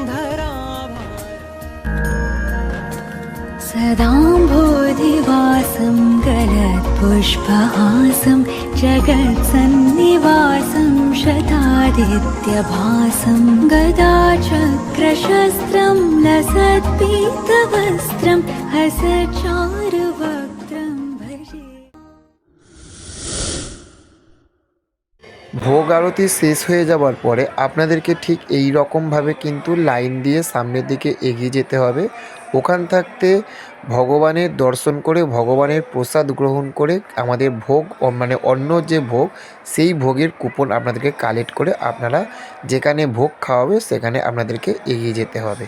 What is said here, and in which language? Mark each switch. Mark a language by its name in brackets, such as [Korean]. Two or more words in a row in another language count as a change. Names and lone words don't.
[Sanskrit] सदाम्भोधिवासं गलत्पुष्पहासं जगत्सन्निवासं शतादित्यभासं गदाचक्रशस्त्रं लसत्पीतवस्त्रं हसचारुवक्त्रं भजे। [Bangla] ভোগ আরতি শেষ হয়ে যাওয়ার পরে আপনাদেরকে ঠিক এই রকমভাবে কিন্তু লাইন দিয়ে সামনের দিকে এগিয়ে যেতে হবে। ওখান থাকতে ভগবানের দর্শন করে ভগবানের প্রসাদ গ্রহণ করে আমাদের ভোগ মানে অন্য যে ভোগ সেই ভোগের কুপন আপনাদেরকে কালেক্ট করে আপনারা যেখানে ভোগ খাওয়াবে সেখানে আপনাদেরকে এগিয়ে যেতে হবে।